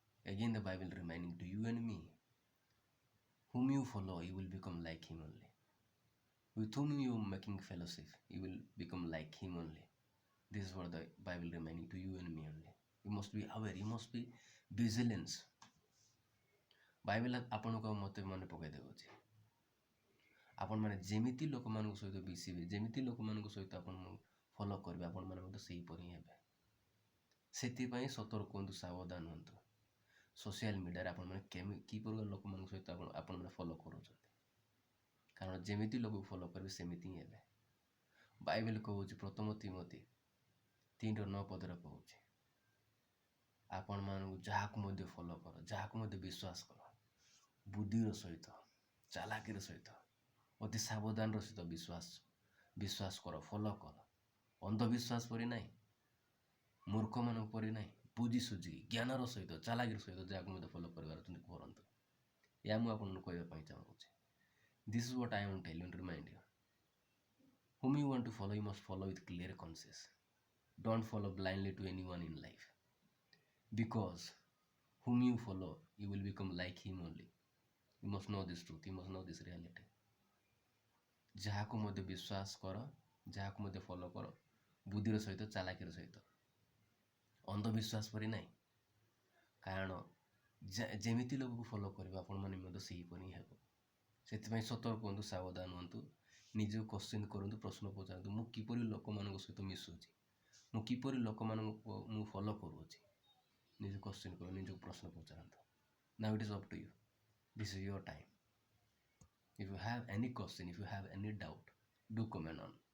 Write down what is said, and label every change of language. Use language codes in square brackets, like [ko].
[en] Again the Bible reminding to you and me, whom you follow you will become like him only. With whom you making fellowship you will become like him only. This is what the Bible reminding to you and me only. You must be aware, you must be vigilant. [or] Bible ଆପଣଙ୍କୁ ମୋତେ ମନେ ପକାଇ ଦେଉଛି ଆପଣମାନେ ଯେମିତି ଲୋକମାନଙ୍କ ସହିତ ମିଶିବେ, ଯେମିତି ଲୋକମାନଙ୍କ ସହିତ ଆପଣ ଫଲୋ କରିବେ ଆପଣମାନେ ମଧ୍ୟ ସେହିପରି ହିଁ ହେବେ। ସେଥିପାଇଁ ସତର୍କ ହୁଅନ୍ତୁ, ସାବଧାନ ହୁଅନ୍ତୁ। ସୋସିଆଲ ମିଡ଼ିଆରେ ଆପଣମାନେ କିପରି ଲୋକମାନଙ୍କ ସହିତ ଆପଣମାନେ ଫଲୋ କରୁଛନ୍ତି, କାରଣ ଯେମିତି ଲୋକକୁ ଫଲୋ କରିବେ ସେମିତି ହିଁ ହେବେ। ବାଇବେଲ କହୁଛି ପ୍ରଥମ ତିମୋଥୀ 3:9 କହୁଛି ଆପଣମାନଙ୍କୁ ଯାହାକୁ ମଧ୍ୟ ଫଲୋ କର, ଯାହାକୁ ମଧ୍ୟ ବିଶ୍ୱାସ କର, ବୁଦ୍ଧିର ସହିତ ଚାଲାକିର ସହିତ ଅତି ସାବଧାନର ସହିତ ବିଶ୍ୱାସ କର, ଫଲୋ କର। ଅନ୍ଧବିଶ୍ୱାସ ପରି ନାହିଁ, ମୂର୍ଖମାନଙ୍କ ପରି ନାହିଁ, ବୁଝି ସୁଝିକି ଜ୍ଞାନର ସହିତ ଚାଲାକିର ସହିତ ଯାହାକୁ ମଧ୍ୟ ଫଲୋ କରିବାର ଅଛନ୍ତି କରନ୍ତୁ। ଏହା ମୁଁ ଆପଣଙ୍କୁ କହିବା ପାଇଁ ଚାହୁଁଛି। [en] This is what I want to tell you and remind you. Whom you want to follow, you must follow with clear conscience. Don't follow blindly to anyone in life. Because whom you follow, you will become like him only. You must know this truth. You must know this reality. [or] ଯାହାକୁ ମଧ୍ୟ ବିଶ୍ୱାସ କର, ଯାହାକୁ ମଧ୍ୟ follow କର, ବୁଦ୍ଧିର ସହିତ ଚାଲାକିର ସହିତ, ଅନ୍ଧବିଶ୍ୱାସ ପରି ନାହିଁ। କାରଣ ଯେମିତି ଲୋକକୁ ଫଲୋ କରିବେ ଆପଣମାନେ ମଧ୍ୟ ସେହିପରି ହେବ। ସେଥିପାଇଁ ସତର୍କ ହୁଅନ୍ତୁ, ସାବଧାନ ହୁଅନ୍ତୁ। ନିଜକୁ କ୍ୱେଶ୍ଚିନ୍ କରନ୍ତୁ, ପ୍ରଶ୍ନ ପଚାରନ୍ତୁ, ମୁଁ କିପରି ଲୋକମାନଙ୍କ ସହିତ ମିଶୁଛି, ମୁଁ କିପରି ଲୋକମାନଙ୍କୁ ମୁଁ ଫଲୋ କରୁଅଛି। ନିଜକୁ କ୍ୱେଶ୍ଚିନ୍ କରନ୍ତୁ, ନିଜକୁ ପ୍ରଶ୍ନ ପଚାରନ୍ତୁ। [en] Now it is up to you. This is your time. If you have any question, if you have any doubt, do comment on